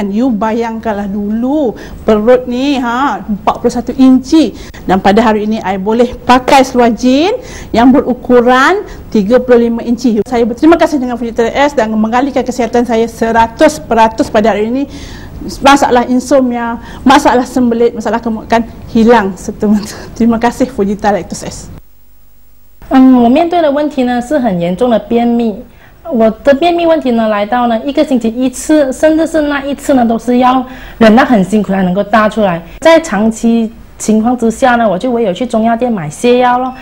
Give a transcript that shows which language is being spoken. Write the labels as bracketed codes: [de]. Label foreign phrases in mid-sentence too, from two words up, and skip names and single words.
[ms] You bayangkanlah dulu perut ni 41 inci, dan pada hari ini I boleh pakai seluar jean yang berukuran 35 inci. Saya berterima kasih dengan Fujita S dan mengalihkan kesihatan saya 100% pada hari ini. Masalah insomnia, masalah sembelit, masalah kegemukan hilang semata-mata. Terima kasih Fujita Lactose S。 [zh] 我面对的问题呢是很严重的便秘。我的便秘问题呢来到呢1个星期1次，甚至是那1次呢都是要忍到很辛苦才能够大出来。在长期情况之下呢，我就唯有去中药店买泻药咯。